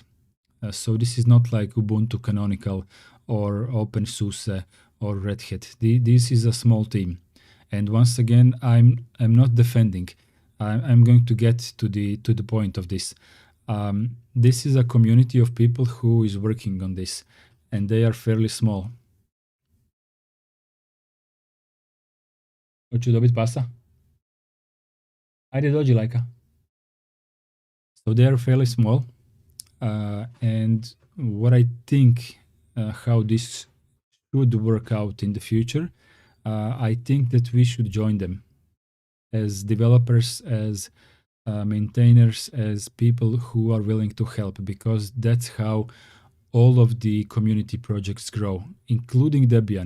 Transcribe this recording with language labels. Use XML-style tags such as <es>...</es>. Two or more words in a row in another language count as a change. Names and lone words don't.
<en>So this is not like Ubuntu Canonical or OpenSUSE or Red Hat. This is a small team. And once again, I'm not defending. I'm going to get to the point of this. This is a community of people who is working on this, and they are fairly small.</en> <sr>Hoću dobiti pasa? Ajde dođi lajka.</sr> <en>So they are fairly small. And what I think how this should work out in the future, I think that we should join them as developers, as maintainers, as people who are willing to help, because that's how all of the community projects grow, including Debian.</en>